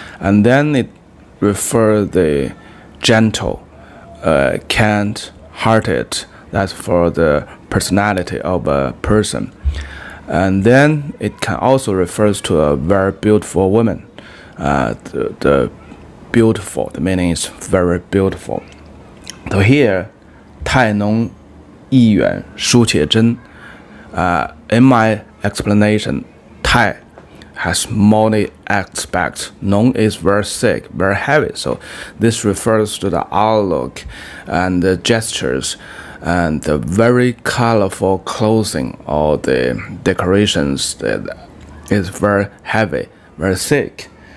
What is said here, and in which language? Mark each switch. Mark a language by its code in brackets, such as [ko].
[en] And then it refers the gentle, kind-hearted. That's for the personality of a person. And then it can also refers to a very beautiful woman. The beautiful, the meaning is very beautiful. So here, [zh] 太浓意远疏且真. [en] In my explanation, 太 has many aspects. 浓 is very thick, very heavy. So this refers to the outlook and the gestures and the very colorful clothing or the decorations that is very heavy, very thick.